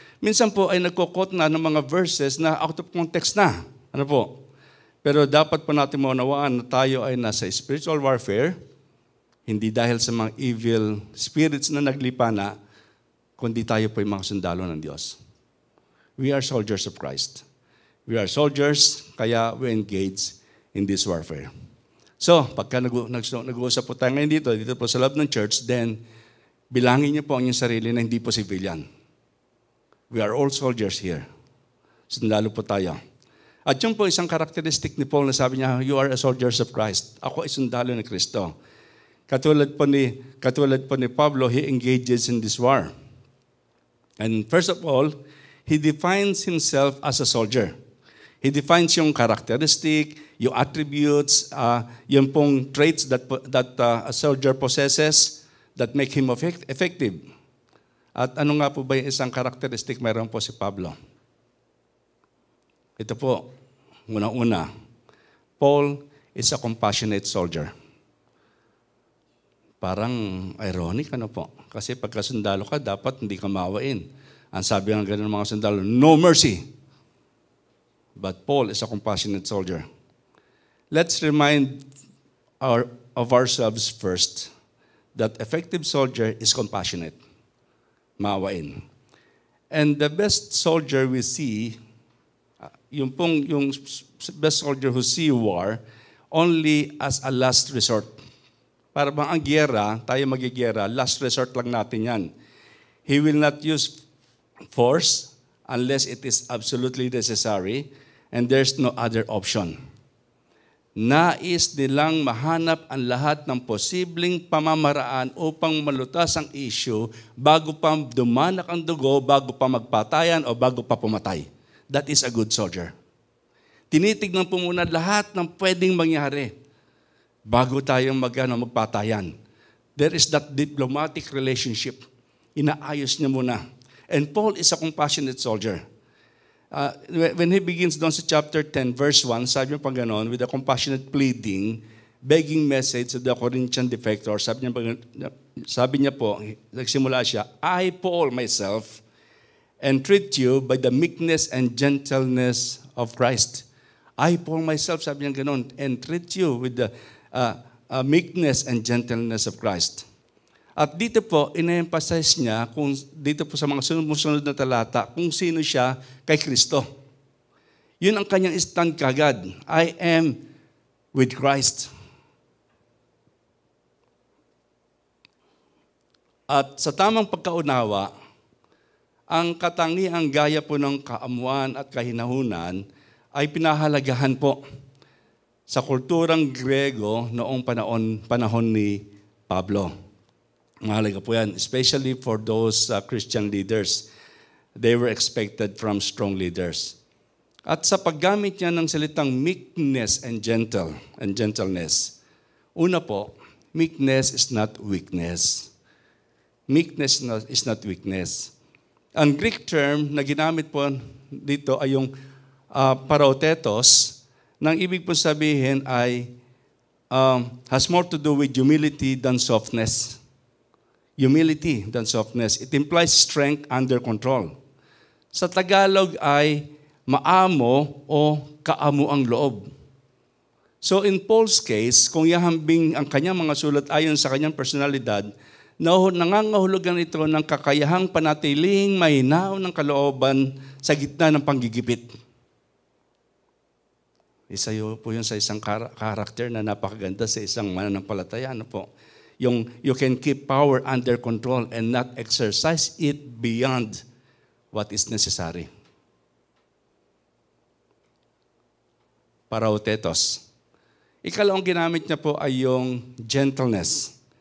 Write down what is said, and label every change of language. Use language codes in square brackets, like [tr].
[tl] Minsan po ay nagko-quote na ng mga verses na out of context na. Ano po? Pero dapat po natin maunawaan na tayo ay nasa spiritual warfare, hindi dahil sa mga evil spirits na naglipana, kundi tayo po yung mga sundalo ng Diyos. [en] We are soldiers of Christ. We are soldiers, kaya we engage in this warfare. [tl] So, pagka nag-uusap po tayo ngayon dito po sa loob ng church, then bilangin niyo po ang inyong sarili na hindi po civilian. [en] We are all soldiers here. [tl] Sundalo po tayo. At yun po isang karakteristik ni Paul na sabi niya, [en] you are a soldiers of Christ. [tl] Ako ay sundalo ni Kristo. Katulad po ni Pablo, [en] he engages in this war. And first of all, he defines himself as a soldier. He defines yung characteristic, yung attributes, yung pong traits that a soldier possesses that make him effective. [tl] At ano nga po ba yung isang characteristic mayroon po si Pablo? Ito po, una-una, [en] Paul is a compassionate soldier. [tl] Parang ironic, ano po? Kasi pagka sundalo ka, dapat hindi ka maawain. Ang sabi ng ganun mga sundalo, [en] no mercy. But Paul is a compassionate soldier. Let's remind of ourselves first that effective soldier is compassionate. [tl] Maawain. [en] And the best soldier we see, yung best soldier who see war only as a last resort. [tl] Para bang ang gyera, tayo magigera, last resort lang natin yan. [en] He will not use force unless it is absolutely necessary and there's no other option. [tl] Nais nilang mahanap ang lahat ng posibleng pamamaraan upang malutas ang issue bago pa dumanak ang dugo, bago pa magpatayan o bago pa pumatay. [en] That is a good soldier. [tl] Tinitignan po muna lahat ng pwedeng mangyari bago tayong magpatayan. [en] There is that diplomatic relationship. [tl] Inaayos niya muna. [en] And Paul is a compassionate soldier. When he begins doon sa chapter 10, verse 1, [tl] sabi niya pa gano'n, [en] with a compassionate pleading, begging message to the Corinthian defector, [tl] sabi niya po, nagsimula siya, [en] I, Paul, myself, entreat you by the meekness and gentleness of Christ. I, Paul, myself, [tl] sabi niya gano'n, [en] entreat you with the meekness and gentleness of Christ. [tl] At dito po, ina-emphasize niya, dito po sa mga sunod na talata, kung sino siya kay Kristo. Yun ang kanyang stand kagad. [en] I am with Christ. [tl] At sa tamang pagkaunawa, ang katangiang gaya po ng kaamuan at kahinahunan ay pinahalagahan po sa kulturang Grego noong panahon ni Pablo. Mahalaga po yan, [en] especially for those Christian leaders. They were expected from strong leaders. [tl] At sa paggamit niya ng salitang meekness and gentleness, una po, [en] meekness is not weakness. Meekness is not weakness. [tl] Ang Greek term na ginamit po dito ay yung parotetos, nang ibig po sabihin ay [en] has more to do with humility than softness. Humility than softness. It implies strength under control. [tl] Sa Tagalog ay maamo o kaamo ang loob. [en] So in Paul's case, [tl] kung yahambing ang kanyang mga sulat ayon sa kanyang personalidad, nangangahulugan ito ng kakayahang panatiling mahinaw ng kalooban sa gitna ng panggigipit. Isa po yun sa isang karakter na napakaganda sa isang mananampalataya. Ano po? [en] Yung you can keep power under control and not exercise it beyond what is necessary. [tl] Parautetos. Ikalawang ginamit niya po ay yung gentleness.